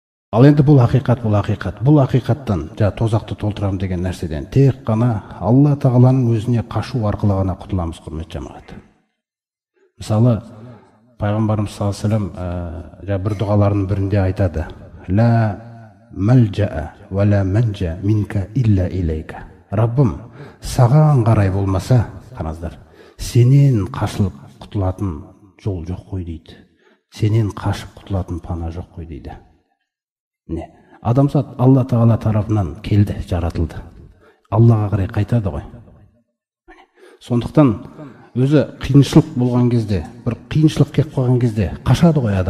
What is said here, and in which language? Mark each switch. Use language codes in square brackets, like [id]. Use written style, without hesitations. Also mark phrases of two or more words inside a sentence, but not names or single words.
[kk] Ал енді бұл ақиқаттан тозақты толтырам деген нәрседен тек қана Алла Тағаланың өзіне қашу арқылы ғана құтыламыз, құрметті жамағат. Мысалы, пайғамбарымыз [ar] صلى الله عليه وسلم [kk] бір дұғаларының бірінде айтады: [ar] «لا ملجأ ولا منجى منك إلا إليك». [kk] Раббым, саған қарай болмаса, қараңыздар, сенен қашылып құтылатын жол жоқ қой дейді. Сенен қашып құтылатын пана жоқ қой дейді. Адамзат Алла Тағала тарапынан келді, жаратылды. Аллаға қарай қайтады ғой. Сондықтан өзі қиыншылық болған кезде, бір қиыншылық келіп қалған кезде қашады ғой адам.